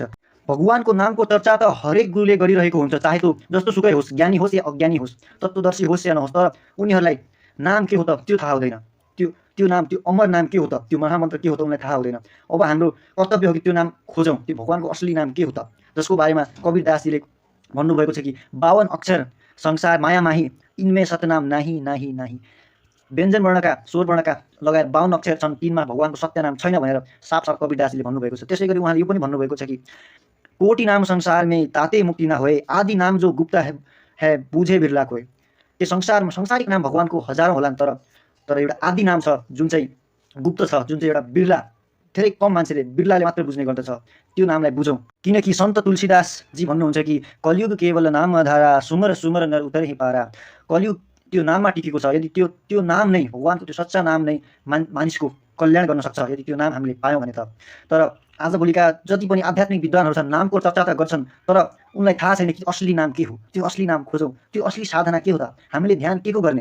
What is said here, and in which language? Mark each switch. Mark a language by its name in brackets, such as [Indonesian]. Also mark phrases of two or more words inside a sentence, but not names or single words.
[Nepali] भगवानको नामको चर्चा त हरेक गुरुले गरिरहेको हुन्छ, चाहे त्यो जस्तो सुकै होस्, ज्ञानी होस् या अज्ञानी होस्, तत्त्वदर्शी होस् या नहोस्, तर उनीहरूलाई नाम के हो त त्यो थाहा हुँदैन। त्यो नाम, त्यो अमर नाम के हो त, त्यो महामन्त्र के हो त उनलाई थाहा हुँदैन। अब हाम्रो कर्तव्य हो कि त्यो नाम खोजौँ, त्यो भगवानको असली नाम के हो त, जसको बारेमा कबीरदासजीले भन्नुभएको छ कि [Hindi] 52 अक्षर संसार माया माही, इनमें सतनाम नाही नाही नाही। [Nepali] व्यञ्जन वर्णका, स्वर वर्णका लगायत 52 अक्षर छन्, तिनमा भगवानको सत्य नाम छैन भनेर साफ कबीरदासजीले भन्नुभएको छ। त्यसै गरी उहाँले यो पनि भन्नुभएको छ कि [Hindi] कोटि नाम संसार में ताते मुक्ति ना होए, आदि नाम जो गुप्त है बुझे बिरला कोई। [Nepali] त्यो संसारमा संसारिक नाम भगवानको हजारौँ होलान्, तर एउटा आदि नाम छ जुन चाहिँ गुप्त छ, जुन चाहिँ एउटा बिरला, धेरै कम मान्छेले, बिरलाले मात्र बुझ्ने गर्दछ। त्यो नामलाई बुझौँ, किनकि सन्त तुलसीदासजी भन्नुहुन्छ कि [Hindi] कलियुग केवल नाम धारा, सुमर सुमर नर उतर ही पारा। [Nepali] कलियुग त्यो नाममा टिकेको छ। यदि त्यो नाम नै, भगवानको त्यो सच्चा नाम नै मानिसको कल्याण गर्न सक्छ, यदि त्यो नाम हामीले पायौँ भने त। तर आजभोलिका जति पनि आध्यात्मिक विद्वानहरू छन्, नामको चर्चा त गर्छन्, तर उनलाई थाहा छैन कि असली नाम के हो। त्यो असली नाम खोजौँ, त्यो असली साधना के हो त, हामीले ध्यान के को गर्ने।